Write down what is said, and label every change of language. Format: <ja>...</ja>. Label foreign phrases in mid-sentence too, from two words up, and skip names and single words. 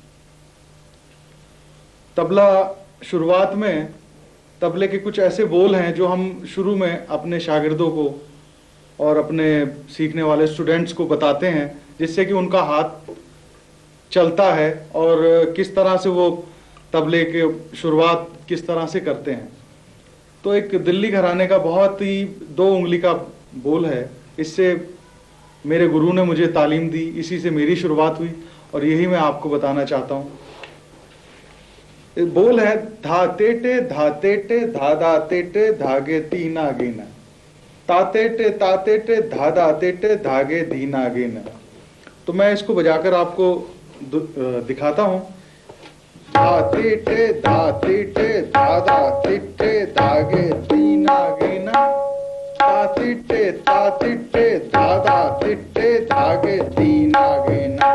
<hi>तबला शुरुआत में तबले के कुछ ऐसे बोल हैं जो हम शुरू में अपने शागिर्दों को और अपने सीखने वाले स्टूडेंट्स को बताते हैं, जिससे कि उनका हाथ चलता है और किस तरह से वो तबले के शुरुआत किस तरह से करते हैं। तो एक दिल्ली घराने का बहुत ही 2 उंगली का बोल है, इससे मेरे गुरु ने मुझे तालीम दी, इसी से मेरी शुरुआत हुई और यही मैं आपको बताना चाहता हूँ। बोल है धा तेटे धा धा तेटे धागे तीना गेना, ता तेटे धा तेटे धागे धीना गेना। तो मैं इसको बजाकर आपको दिखाता हूँ। धा तेटे धा तेटे धागे तीना गेना, ता तेटे धा धागे धीना गेना।</hi>